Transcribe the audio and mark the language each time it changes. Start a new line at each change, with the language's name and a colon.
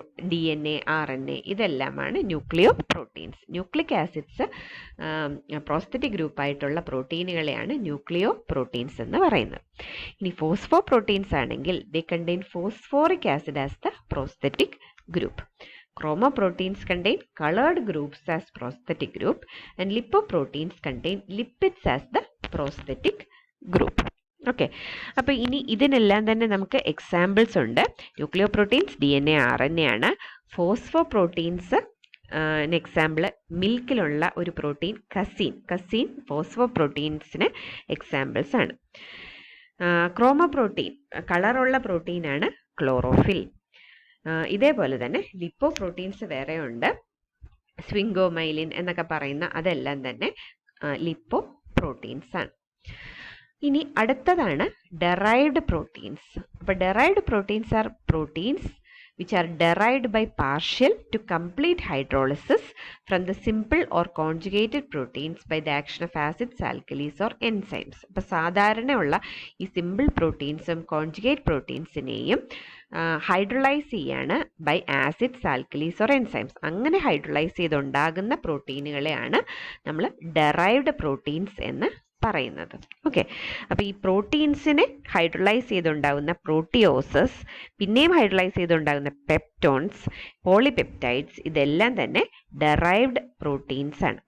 Malayalam: DNA, RNA ഇതെല്ലാമാണ് ന്യൂക്ലിയോ proteins. Nucleic acids prosthetic ഗ്രൂപ്പായിട്ടുള്ള പ്രോട്ടീനുകളെയാണ് ന്യൂക്ലിയോ proteins എന്ന് പറയുന്നത്. ഇനി ഫോസ്ഫോ പ്രോട്ടീൻസ് ആണെങ്കിൽ
English: They contain phosphoric acid as the prosthetic group. Chromoproteins contain colored groups as prosthetic group, and lipoproteins contain lipids as the prosthetic group.
Malayalam: Okay, അപ്പോൾ ഇനി ഇതിനെല്ലാം തന്നെ നമുക്ക് എക്സാമ്പിൾസ് ഉണ്ട്. ന്യൂക്ലിയോ പ്രോട്ടീൻസ് DNA, RNA ആണ്. ഫോസ്ഫോ പ്രോട്ടീൻസ് എക്സാമ്പിൾ മിൽക്കിലുള്ള ഒരു protein casein phospho പ്രോട്ടീൻസിന് examples ആണ്. ക്രോമോപ്രോട്ടീൻ കളറുള്ള പ്രോട്ടീനാണ് ക്ലോറോഫിൽ. ഇതേപോലെ തന്നെ ലിപ്പോ പ്രോട്ടീൻസ് വേറെ ഉണ്ട്, സ്വിംഗോമൈലിൻ എന്നൊക്കെ പറയുന്ന അതെല്ലാം തന്നെ ലിപ്പോ പ്രോട്ടീൻസ് ആണ്. ഇനി അടുത്തതാണ് ഡെറൈവ്ഡ് പ്രോട്ടീൻസ്.
English: അപ്പോൾ derived proteins are proteins which are derived by partial to complete hydrolysis from the simple or conjugated proteins by the action of acids, alkalis or enzymes.
Malayalam: അപ്പോൾ സാധാരണയുള്ള ഈ സിമ്പിൾ പ്രോട്ടീൻസും കോൺജുഗേറ്റ് പ്രോട്ടീൻസിനെയും ഹൈഡ്രോളൈസ് ചെയ്യാണ്
English: By acids, alkalis or enzymes.
Malayalam: അങ്ങനെ hydrolyse ചെയ്തുണ്ടാകുന്ന പ്രോട്ടീനുകളെയാണ് നമ്മൾ derived proteins എന്ന് പറയുന്നത്. Okay, അപ്പോൾ ഈ പ്രോട്ടീൻസിനെ hydrolyse ചെയ്തുണ്ടാകുന്ന പ്രോട്ടിയോസസ്, പിന്നെയും ഹൈഡ്രോളൈസ് ചെയ്തുണ്ടാകുന്ന പെപ്റ്റോൺസ്, പോളിപെപ്റ്റൈഡ്സ്, ഇതെല്ലാം തന്നെ ഡെറൈവ്ഡ് പ്രോട്ടീൻസ് ആണ്.